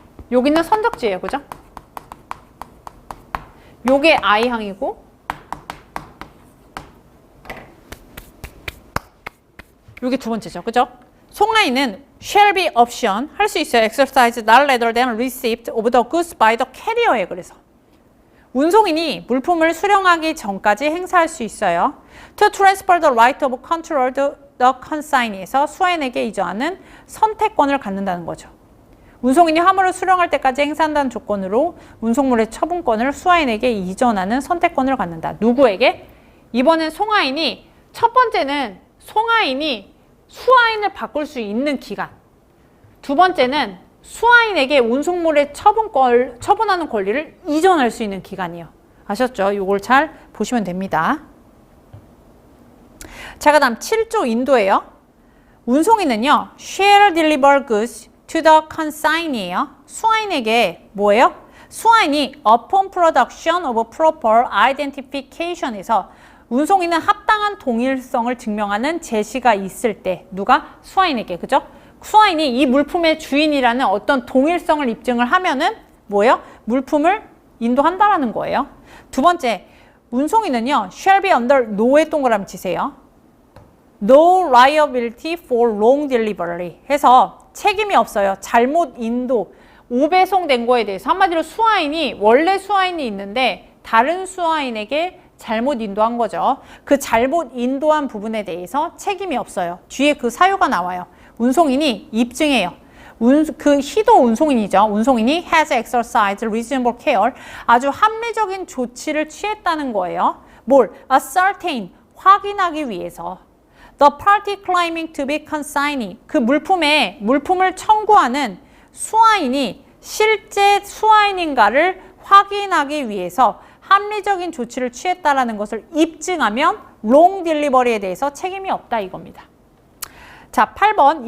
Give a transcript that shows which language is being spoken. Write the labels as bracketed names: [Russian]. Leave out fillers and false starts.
[Korean] 여기는 선적지예요. 그죠? 요게 I항이고 요게 두 번째죠. 그죠? 송하인은 [English] shall be option [Korean] 할 수 있어요. [English] exercise not later than receipt of the goods by the carrier에 [Korean] 그래서 운송인이 물품을 수령하기 전까지 행사할 수 있어요. [English] to transfer the right of control to the consignee에서 [Korean] 수화인에게 이전하는 선택권을 갖는다는 거죠. 운송인이 화물을 수령할 때까지 행사한다는 조건으로 운송물의 처분권을 수화인에게 이전하는 선택권을 갖는다. 누구에게? 이번엔 송하인이 첫 번째는 송하인이 수화인을 바꿀 수 있는 기간. 두 번째는 수화인에게 운송물의 처분하는 권리를 이전할 수 있는 기간이에요. 아셨죠? 이걸 잘 보시면 됩니다. 자, 그 다음 7조 인도예요. 운송인은요, [English] shall deliver goods to the consignee예요. [Korean] 수화인에게 뭐예요? 수화인이 [English] upon production of proper identification [Korean] 에서 운송인은 합당한 동일성을 증명하는 제시가 있을 때 누가? 수화인에게. 그죠? 수화인이 이 물품의 주인이라는 어떤 동일성을 입증을 하면은 뭐예요? 물품을 인도한다라는 거예요. 두 번째, 운송인은요, [English] shall be under no [Korean] 에 동그라미 치세요. [English] No liability for wrong delivery [Korean] 해서 책임이 없어요. 잘못 인도, 오배송된 거에 대해서. 한마디로 수화인이 원래 수화인이 있는데 다른 수화인에게 잘못 인도한 거죠. 그 잘못 인도한 부분에 대해서 책임이 없어요. 뒤에 그 사유가 나와요. 운송인이 입증해요. 그 희도 운송인이죠. 운송인이 [English] has exercised reasonable care. [Korean] 아주 합리적인 조치를 취했다는 거예요. 뭘? ascertain. 확인하기 위해서. [English] The party claiming to be consignee. [Korean] 그 물품을 청구하는 수화인이 실제 수화인인가를 확인하기 위해서 합리적인 조치를 취했다라는 것을 입증하면 [English] wrong delivery [Korean] 에 대해서 책임이 없다 이겁니다. 자, 8번.